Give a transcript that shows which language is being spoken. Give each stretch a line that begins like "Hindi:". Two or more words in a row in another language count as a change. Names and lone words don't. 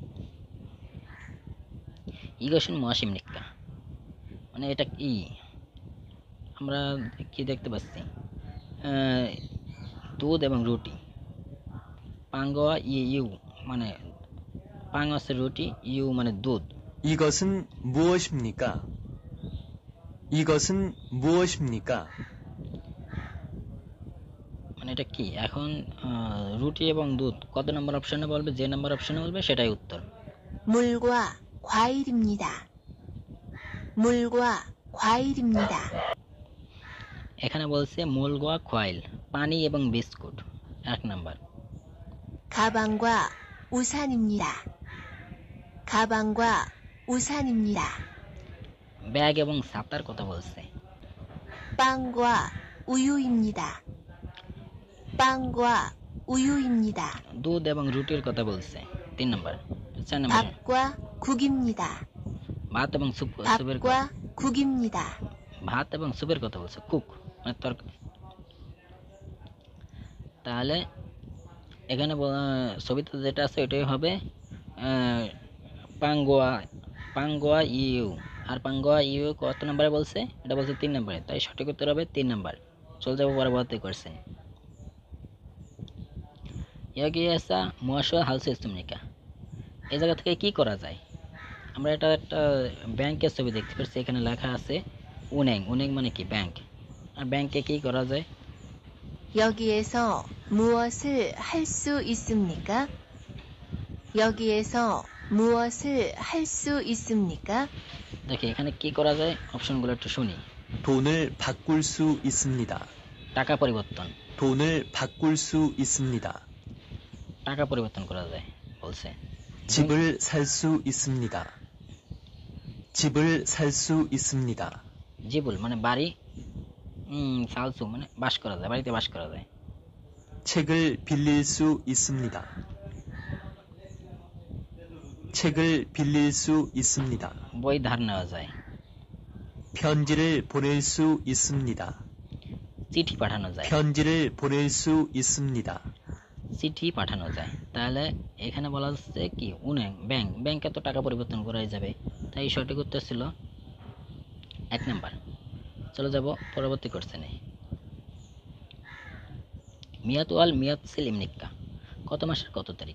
Korean: 이것은 무엇입니까
Bangla: মানে এটা কি? আমরা কি দেখতে পাচ্ছি? দুধ এবং রুটি।
Korean: 빵과 우유
Bangla: মানে পাং আছে রুটি, ইউ মানে দুধ।
Korean: 이것은 무엇입니까? 이것은 무엇입니까?
Bangla: মানে এটা কি? এখন রুটি এবং দুধ কত নম্বর অপশনে বলবে? যে নাম্বার অপশনে বলবে সেটাই উত্তর।
Korean: 물과 과일입니다. 물과 과일입니다.
Bangla: এখানে বলছে
Korean: 물과 과일
Bangla: পানি এবং বিস্কুট 1 নাম্বার।
Korean: 가방과 우산입니다. 가방과 우산입니다.
Bangla: ব্যাগ এবং ছাতার কথা বলছে।
Korean: 빵과 우유입니다. 빵과 우유입니다.
Bangla: দুধ এবং রুটির কথা বলছে 3 নাম্বার। 4 নাম্বার
Korean: 밥과 국입니다.
Bangla: ভাত এবং সুপের
Korean: 밥과 국입니다.
Bangla: ভাত এবং সুপের কথা বলছে, কুক মানে তরকারি। তাহলে এখানে ছবিতে যেটা আছে ওইটাই হবে
Korean: 빵과, 빵과 우유.
Bangla: আর
Korean: 빵과 우유
Bangla: কত নম্বরে বলছে? এটা বলছে 3 নম্বরে। তাই সঠিক উত্তর হবে 3 নাম্বার। চলে যাবো পরবর্তী কোশ্চেন।
Korean: 여기에서 무엇을 할 수 있습니까
Bangla: এই জায়গা থেকে কি করা যায়? আমরা এটা একটা ব্যাংকের ছবি দেখতে পাচ্ছি। এখানে লেখা আছে উনেং। উনেং মানে কি? ব্যাংক। আর ব্যাংকে কি করা যায়?
Korean: 여기에서 무엇을 할 수 있습니까? 여기에서 무엇을 할 수 있습니까?
Bangla: দেখি এখানে কি করা যায়, অপশনগুলো একটু শুনি।
Korean: 돈을 바꿀 수 있습니다.
Bangla: টাকা পরিবর্তন,
Korean: 돈을 바꿀 수 있습니다.
Bangla: টাকা পরিবর্তন করা যায় বলছে।
Korean: 집을 살 수 있습니다. 집을 살 수 있습니다.
Bangla: জিবুল মানে বাড়ি, সালসু মানে বাস করা যায়, বাড়িতে বাস করা যায়।
Korean: 책을 빌릴 수 있습니다. 책을 빌릴 수 있습니다.
Bangla: বই ধার নেওয়া যায়।
Korean: 편지를 보낼 수 있습니다.
Bangla: চিঠি পাঠানো যায়।
Korean: 편지를 보낼 수 있습니다.
Bangla: চিঠি পাঠানো যায়। তাহলে এখানে বলা হচ্ছে কি উনেং ব্যাংক। ব্যাংকে তো টাকা পরিবর্তন করাই যাবে। তাই সঠিক উত্তর ছিল 1 নাম্বার। চলে যাব পরবর্তী কোশ্চেনে।
Korean: 몇 월 며칠입니까
Bangla: কত মাসের কত তারিখ?